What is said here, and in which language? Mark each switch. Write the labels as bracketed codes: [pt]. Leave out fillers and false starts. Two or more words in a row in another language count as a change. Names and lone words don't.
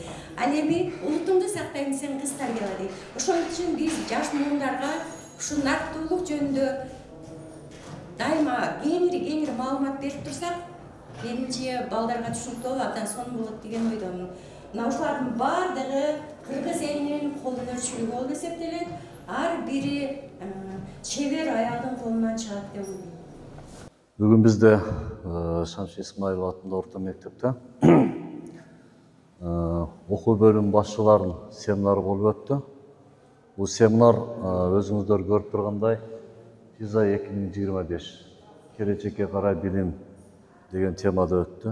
[ky] Ал эми улутуңду сактайм десең кыз тарбияла дейт. Ошон үчүн биз жаш муундарга ушу нарктуулук жөнүндө дайыма кеңири маалымат берип турсак, менимче балдарга түшүнүктүү болот, абдан сонун болот деген ойдомун. Мына ушулардын баардыгы кыргыз элинин кол өнөрчүлүгү болуп эсептелет. Ар бири чебер аялдын колунан чыгат деп ойлойм. [kk] Бүгін бізде Шамши Исмаилов атындағы орта мектепте оқу бөлім басшыларын семинары болып өтті. Бұл семинар өзіңіздер көріп тұрғандай PISA 2025 келешекке қарай білім деген темада өтті.